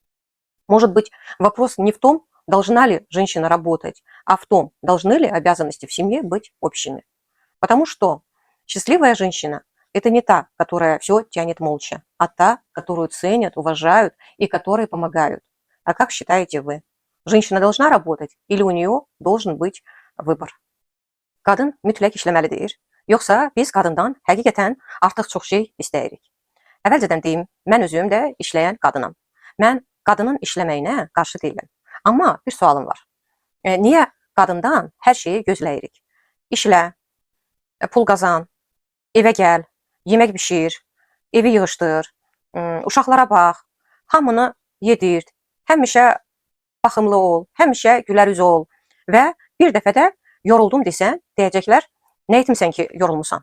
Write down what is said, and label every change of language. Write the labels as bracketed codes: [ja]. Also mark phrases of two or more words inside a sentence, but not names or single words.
[ru] Может быть, вопрос не в том, должна ли женщина работать, а в том, должны ли обязанности в семье быть общими. Потому что счастливая женщина – это не та, которая все тянет молча, а та, которую ценят, уважают и которой помогают. А как считаете вы? Женщина должна работать или у нее должен быть выбор? [az] Qadın mütləq işləməlidir, yoxsa biz qadından həqiqətən artıq çox şey istəyirik? Əvvəlcədən deyim, mən özüm də işləyən qadınam. Mən qadının işləməyinə qarşı deyiləm. Amma bir sualım var. Niyə qadından hər şeyi gözləyirik? İşlə, pul qazan, evə gəl, yemək bişir, evi yığışdır, uşaqlara bax, hamını yedir, həmişə baxımlı ol, həmişə gülər üzü ol və bir dəfə də yoruldum desən, deyəcəklər, nə etmisən ki, yorulmusan?